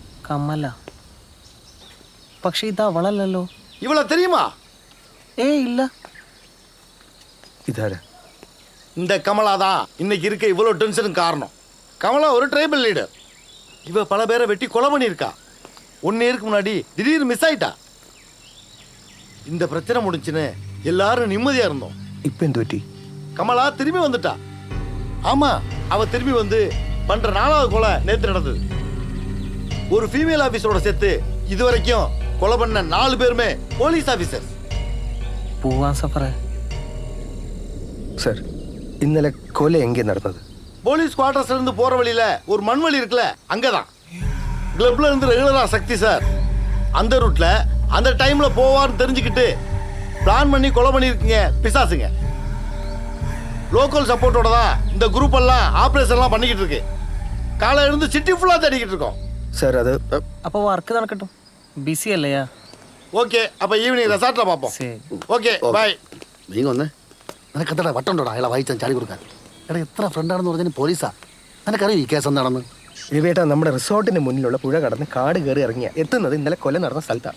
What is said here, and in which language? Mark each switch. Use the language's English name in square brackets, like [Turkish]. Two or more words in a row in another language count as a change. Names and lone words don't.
[Malayalam] കമല. പക്ഷെ ഇത് അവളല്ലല്ലോ. [Tamil] இவளை தெரியுமா? இல்ல. [Malayalam] ഇതാരാ? [Tamil] இந்த கமலா தான் இன்னைக்கு இருக்க இவ்வளோ டென்ஷனுக்கு காரணம். கமலா ஒரு [English] tribal leader. [Tamil] இவ பல பேரை வெட்டி கொலை பண்ணியிருக்கா. 1 இயருக்கு முன்னாடி திடீர்னு மிஸ் ஆயிட்டா. இந்த பிரச்சனை முடிஞ்சுன்னு எல்லாரும் நிம்மதியா இருந்தோம். [Malayalam] ഇപ്പൊ എന്ത് പറ്റി? [Tamil] கமலா திரும்பி வந்துட்டா. ஆமா, அவ திரும்பி வந்து பண்ற 4வது கொலை நேத்து நடந்தது. ஒரு ஃபீமேல் ஆபீசரோட சேர்த்து இதுவரைக்கும் கொலை பண்ண 4 பேருமே [English] police officer. [Malayalam] പോവാൻ സഫറ. സർ, ഇന്നലെ കൊല എங்கே നടന്നത്? [Tamil] போலீஸ் குவார்டர்ஸ்ல இருந்து போற வழியில ஒரு மண் வழி இருக்குல்ல, அங்கதான். கிளப்ல இருந்து ரெகுலரா சக்தி சார் அந்த ரூட்ல அந்த டைம்ல போவார்னு தெரிஞ்சுக்கிட்டு பிளான் பண்ணி கொலை பண்ணிருக்கீங்க பிசாசுங்க. லோக்கல் சப்போர்ட்டோட தான் இந்த குரூப் எல்லாம் ஆபரேஷன்லாம் பண்ணிக்கிட்டு இருக்கு. காலை இருந்து சிட்டி ஃபுல்லா தேடிக்கிட்டு இருக்கோம். [Malayalam] സർ, അത് അപ്പൊ വർക്ക് നടക്കട്ടെ. ബിസി അല്ലയാ? ഓക്കെ, അപ്പൊ ഈവനിങ് റിസോർട്ടിൽ പാപ്പം. [English] okay, bye. [Malayalam] നീ വന്നേ. നിനക്കെത്ര വട്ടുണ്ടോടാ അയാളെ വായിച്ചാൽ ചാടി കൊടുക്കാൻ? എടാ, എത്ര ഫ്രണ്ടാണെന്ന് പറഞ്ഞാൽ പോലീസാ. നിനക്കറിയോ ഈ കേസ് എന്താണെന്ന്? രവിയേട്ടാ, നമ്മുടെ റിസോർട്ടിന് മുന്നിലുള്ള പുഴ കടന്ന് കാട് കയറി ഇറങ്ങിയ എത്തുന്നത് ഇന്നലെ കൊല നടന്ന സ്ഥലത്താണ്.